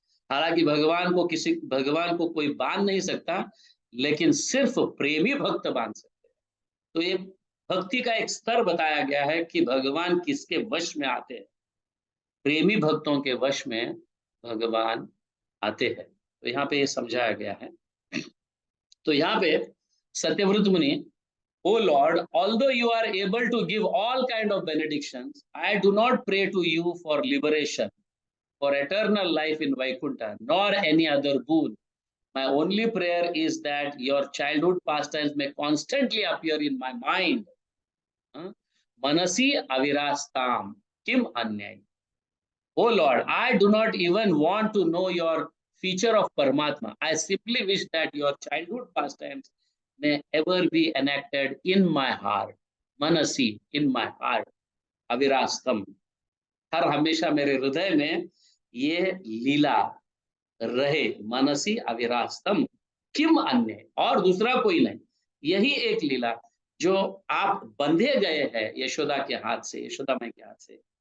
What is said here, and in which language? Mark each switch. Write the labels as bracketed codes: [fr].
[hi] हालांकि भगवान को कोई बांध नहीं सकता, लेकिन सिर्फ प्रेमी भक्त बांध सकते हैं। तो ये भक्ति का एक स्तर बताया गया है कि भगवान किसके वश में आते हैं। प्रेमी भक्तों के वश में भगवान आते हैं। तो यहाँ पे ये समझाया गया है। तो यहाँ पे सत्यव्रत मुनि, [en] O Lord, although you are able to give all kind of benedictions, I do not pray to you for liberation, for eternal life in Vaikuntha, nor any other boon. My only prayer is that your childhood pastimes may constantly appear in my mind. [sa] Manasi avirastam kim anyay. [en] Oh Lord, I do not even want to know your feature of Paramatma. I simply wish that your childhood pastimes may ever be enacted in my heart. Manasi, in my heart. Avirastam. [hi] हर हमेशा मेरे हृदय में ये लीला रहे। [sa] मनसी अविरास्तम किम अन्य, [hi] और दूसरा कोई नहीं। यही एक लीला जो आप बंधे गए हैं यशोदा के हाथ से, यशोदा माई के हाथ से।